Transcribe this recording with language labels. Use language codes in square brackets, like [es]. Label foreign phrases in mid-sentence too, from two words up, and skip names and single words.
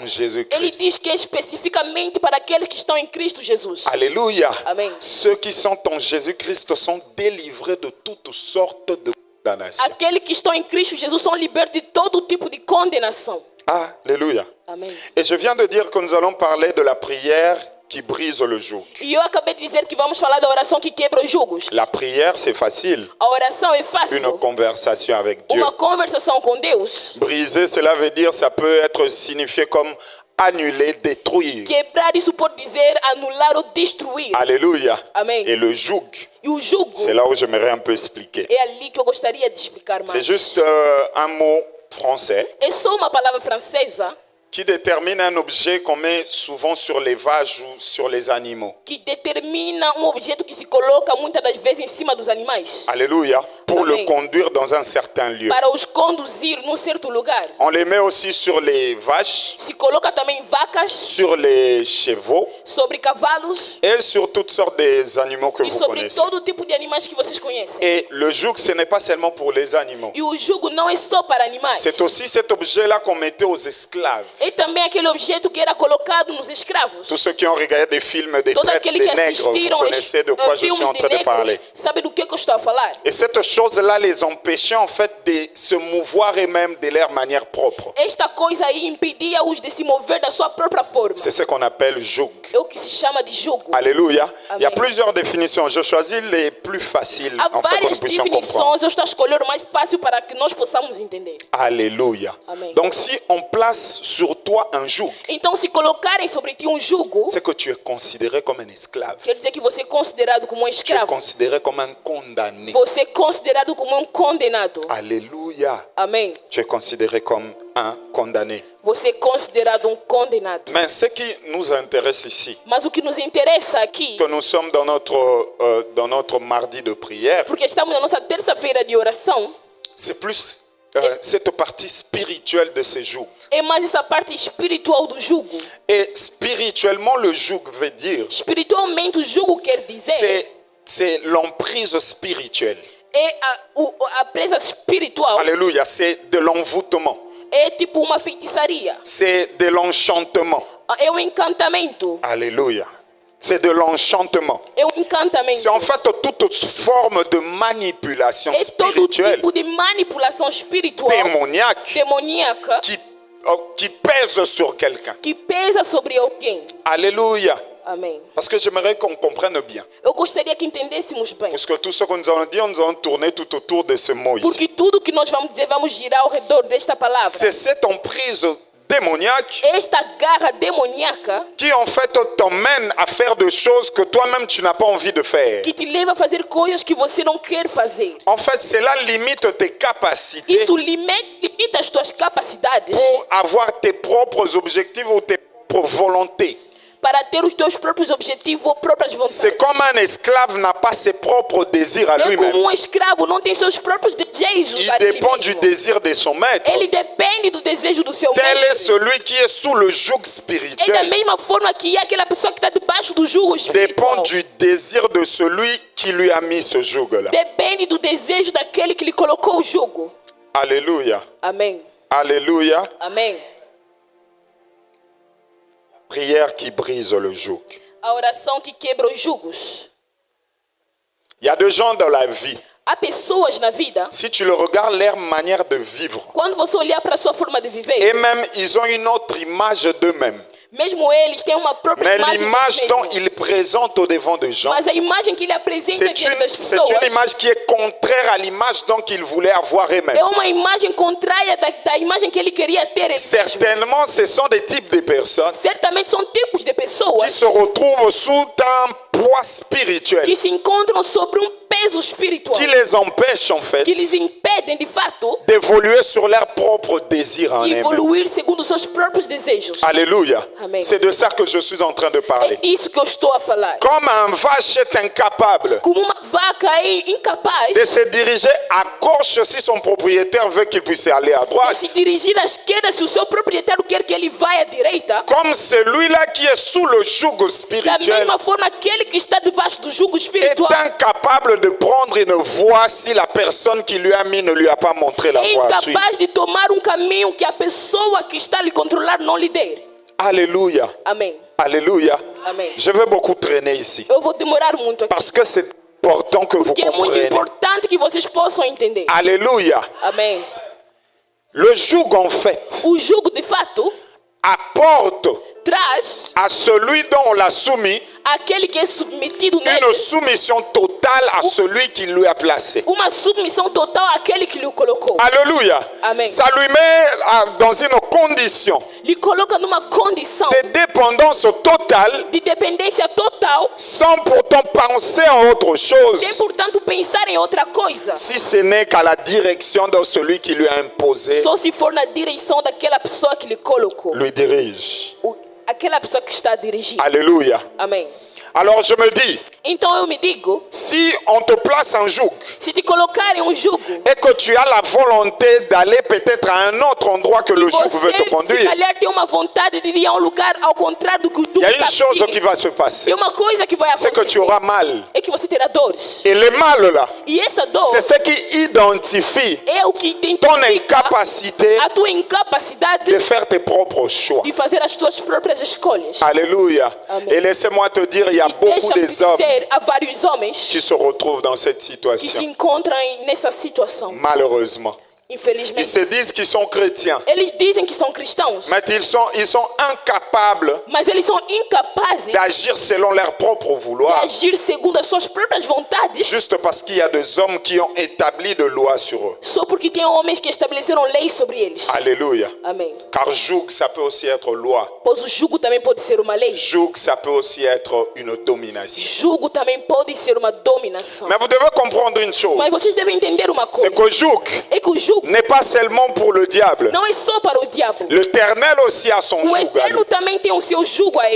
[pt] Ele Jésus-Christ. diz que é especificamente para aqueles que estão em Cristo Jesus. [fr] Alléluia. [pt] Amen. [fr] Ceux qui sont en Jésus-Christ sont délivrés de toutes sortes de condamnations. [pt] Aqueles que estão em Cristo Jesus são libertos de todo tipo de condenação. [fr] Alléluia. [pt] Amém. [fr] Et je viens de dire que nous allons parler de la prière qui brise le joug. [pt] E eu acabei de dizer que vamos falar da oração que quebra os jugos. [fr] La prière, c'est facile. [pt] A oração é [fr] Une [pt] fácil. [fr] conversation avec Dieu. [pt] Uma conversação com Deus. [fr] Briser, cela veut dire, ça peut être signifié comme annuler, détruire. [pt] Quebrar isso pode dizer anular ou destruir. [fr] Alléluia. [pt] Amen. [fr] Et le joug, [pt] E o jugo [fr] c'est là où j'aimerais un peu expliquer. [pt] é ali que eu gostaria de explicar [fr] C'est [pt] mais. [fr] juste un mot français [pt] É só uma palavra francesa [fr] qui détermine un objet qu'on met souvent sur les vaches ou sur les animaux. [pt] que determina um objeto que se coloca muitas das vezes em cima dos animais [fr] Alléluia. Pour [pt] Amen. [fr] le conduire dans un certain lieu. [pt] para os conduzir num certo lugar. [fr] On les met aussi sur les vaches, [pt] Se coloca também vacas, [fr] sur les chevaux [pt] sobre cavalos [fr] et sur toutes sortes des animaux que [pt] e [fr] vous [pt] sobre [fr] connaissez. [pt] todo tipo de animais que vocês conhecem. [fr] Et le joug, ce n'est pas seulement pour les animaux. [pt] E o jugo não é só para animais. [fr] C'est aussi cet objet-là qu'on mettait aux esclaves. [pt] É também aquele objeto que era colocado nos escravos. [fr] Tous ceux qui ont regardé des films des [pt] Todos [fr] traites [pt] aqueles [fr] des [pt] que [fr] nègres, vous [pt] assistiram [fr] connaissez de quoi je suis [pt] filmes [fr] en [pt] de [fr] train de parler. [pt] negros, sabem do que eu estou a falar. [fr] Et cette chose-là les empêchait en fait de se mouvoir eux-mêmes de leur manière propre. [pt] Esta coisa aí impedia-os de se mover da sua própria forma. [fr] C'est ce qu'on appelle joug. [pt] É o que se chama de jugo. [fr] Alléluia. Il y a [pt] Amen. [fr] plusieurs définitions. Je choisis les plus faciles [pt] Há [fr] en fait que nous [pt] várias [fr] puissions comprendre. [pt] definições, eu estou a escolher o mais fácil para que nós possamos entender. [fr] Alléluia. [pt] Amen. [fr] Donc si on place sur toi un joug, [pt] Então, se colocarem sobre ti um jugo, [fr] c'est que tu es considéré comme un esclave. [pt] quer dizer que você é considerado como um [fr] Tu es [pt] escravo. [fr] considéré comme un condamné. [pt] Você é considerado como um condenado. [fr] Alléluia. [pt] Amém. [fr] Tu es considéré comme un condamné. [pt] Você é considerado um condenado. [fr] Mais ce qui nous intéresse ici, [pt] Mas o que nos interessa aqui, [fr] que nous sommes dans notre mardi de prière, [pt] porque estamos na nossa terça-feira de oração, [fr] c'est plus cette partie spirituelle de ce joug. [pt] é mais essa parte espiritual do jugo. [fr] Et spirituellement, le joug veut dire, [pt] Espiritualmente, o jugo quer dizer [fr] c'est l'emprise spirituelle. [pt] é a presa espiritual. [fr] Alléluia, c'est de l'envoûtement. [pt] É tipo uma feitiçaria. [fr] C'est de l'enchantement. [pt] É um encantamento. [fr] Alléluia. C'est de l'enchantement. [pt] É um encantamento. [fr] C'est en fait toute forme de manipulation [pt] É todo [fr] spirituelle, [pt] tipo de manipulação espiritual [fr] démoniaque, [pt] demoníaca [fr] qui pèse sur quelqu'un. [pt] que pesa sobre alguém. [fr] Alléluia. [pt] Amém. [fr] Parce que j'aimerais qu'on comprenne bien. [pt] Eu gostaria que entendêssemos bem. [fr] Parce que tout ce que nous allons dire, nous allons tourner tout autour de ce mot ici. [pt] Porque tudo que nós vamos dizer, vamos girar ao redor desta palavra. [fr] C'est cette emprise démoniaque [pt] Esta garra demoníaca [fr] qui en fait t'emmène à faire des choses que toi-même tu n'as pas envie de faire. [pt] que te leva a fazer coisas que você não quer fazer. [fr] En fait, cela limite tes capacités [pt] Isso limita as tuas capacidades [fr] pour avoir tes propres objectifs ou tes propres volontés. [pt] para ter os teus próprios objetivos ou próprias vontades. [fr] C'est comme un esclave n'a pas ses propres désirs à [pt] É [fr] lui-même. [pt] como escravo não tem seus próprios desejos. [fr] Il [pt] a ele [fr] dépend du [pt] mesmo. [fr] désir de son maître. [pt] Ele depende do desejo do seu [fr] Tel est [pt] mestre. [fr] celui qui est sous le joug [pt] É da [fr] spirituel. [pt] mesma forma que é aquela pessoa que está debaixo do jugo [fr] Dépend [pt] espiritual. [fr] du désir de celui qui lui a mis ce joug-là. [pt] Depende do desejo daquele que lhe colocou o jugo. [fr] Alléluia. [pt] Amém. [fr] Alléluia. [pt] Amém. [fr] Prière qui brise le joug. [pt] A oração que quebra os jugos. [fr] Il y a des gens dans la vie. [pt] Há pessoas na vida, [fr] Si tu le regardes, leur manière de vivre, [pt] quando você olhar para a sua forma de viver, [fr] et même ils ont une autre image d'eux-mêmes. [pt] mesmo eles têm uma própria [fr] Mais [pt] imagem [fr] l'image [pt] deles [fr] dont [pt] mesmos. [fr] ils présentent au devant des gens, [pt] Mas a imagem que ele apresenta [fr] c'est [pt] diante das [fr] c'est [pt] pessoas [fr] une image qui est contraire à l'image dont ils voulaient avoir eux-mêmes. [pt] é uma imagem contrária da imagem que ele queria ter ele mesmo. [fr] Certainement, ce sont des types de personnes [pt] Certamente são tipos de [fr] qui [pt] pessoas [fr] se retrouvent sous un poids spirituel [pt] que se encontram sobre peso espiritual [fr] qui les empêche en fait [pt] que lhes impedem de fato [fr] d'évoluer sur leurs propres désirs en [pt] de [fr] eux-mêmes. [pt] evoluir segundo os seus próprios desejos. [fr] Alléluia. [pt] Amen. [fr] C'est de ça que je suis en train de [pt] É [fr] parler. [pt] disso que eu estou a falar. [fr] Comme un vache est incapable [pt] Como uma vaca é incapaz [fr] de se diriger à gauche si son propriétaire veut qu'il puisse aller à [pt] de [fr] droite, [pt] se dirigir à esquerda se o seu proprietário quer que ele vá à direita, [fr] comme celui-là qui est sous le joug [pt] da [fr] spirituel [pt] mesma forma aquele que está debaixo do jugo [fr] est [pt] espiritual [fr] incapable de prendre une voie si la personne qui lui a mis ne lui a pas montré la [pt] é [fr] voie à suivre. [pt] incapaz de tomar caminho que a pessoa que está a lhe controlar não lhe der. [fr] Alléluia. [pt] Amém. [fr] Alléluia. [pt] Amém. [fr] Je vais beaucoup traîner ici [pt] Eu vou demorar muito aqui, [fr] parce que c'est important que vous [pt] porque é muito [fr] compreniez. [pt] importante que vocês possam entender. [fr] Alléluia. [pt] Amém. [fr] Le joug en fait [pt] O jugo de fato [fr] apporte [pt] traz [fr] à celui dont on l'a soumis [pt] aquele que é submetido [fr] une [pt] nele [fr] soumission totale à celui qui lui a placé. [pt] uma submissão total àquele que lhe colocou. [fr] Alléluia. [pt] Amen. [fr] Ça lui met dans une condition [pt] Lhe coloca numa condição [fr] de dépendance totale [pt] de dependência total, [fr] sans pourtant penser à autre [pt] sem [fr] chose [pt] portanto pensar em outra coisa. [fr] si ce n'est qu'à la direction de celui qui lui a imposé, [pt] Só se for na direção daquela pessoa que lhe colocou. [fr] lui dirige. [pt] Aquela pessoa que está a dirigir. [fr] Alléluia. [pt] Amém. [fr] Alors je me dis, [pt] Então eu me digo, [fr] si on te place en joug [pt] se te colocarem jugo, [fr] et que tu as la volonté d'aller peut-être à un autre endroit que le joug veut [pt] você [fr] te [pt] se [fr] conduire, [pt] calhar tem uma vontade de ir a lugar ao contrário do que o [fr] il y [pt] jugo [fr] a une [pt] está [fr] chose qui [pt] pedindo. [fr] va se passer, [pt] Tem uma coisa que vai [fr] c'est que tu [pt] acontecer, [fr] auras mal. [pt] é que você terá dores. [fr] Et le mal là, [pt] E essa dor [fr] c'est ce qui identifie [pt] é o que [fr] ton [pt] identifica [fr] incapacité [pt] a tua incapacidade [fr] de faire tes propres choix. [pt] de fazer as tuas próprias escolhas. [fr] Alléluia. [pt] Amen. [fr] Et laissez-moi te dire, il y a beaucoup [pt] Deixa-me [fr] des hommes [pt] dizer, há vários homens [fr] qui se retrouvent dans cette [pt] que se [fr] situation, [pt] encontram nessa situação. [fr] malheureusement. Ils [pt] Infelizmente, [fr] se disent qu'ils sont chrétiens, [pt] eles dizem que são cristãos, [fr] mais ils sont incapables [pt] mas eles são incapazes [fr] d'agir selon leur propre [pt] de [fr] vouloir, [pt] agir segundo as suas próprias vontades, [fr] juste parce qu'il y a des hommes qui ont établi de lois sur eux. [pt] só porque tem homens que estabeleceram leis sobre eles. [fr] Alléluia. [pt] Amém. [fr] Car joug, ça peut aussi être loi. [pt] Pois o jugo também pode ser uma lei. [fr] Joug, ça peut aussi être une domination. [pt] Jugo também pode ser uma dominação. [fr] Mais vous devez comprendre une chose, [pt] Mas vocês devem entender uma [fr] c'est [pt] coisa. [fr] que joug [pt] É que o jugo [fr] n'est pas seulement pour le diable. [pt] não é só para o diabo. [fr] L'Éternel aussi a son [pt] O [fr] joug à lui. [pt] Eterno também tem o seu jugo a ele.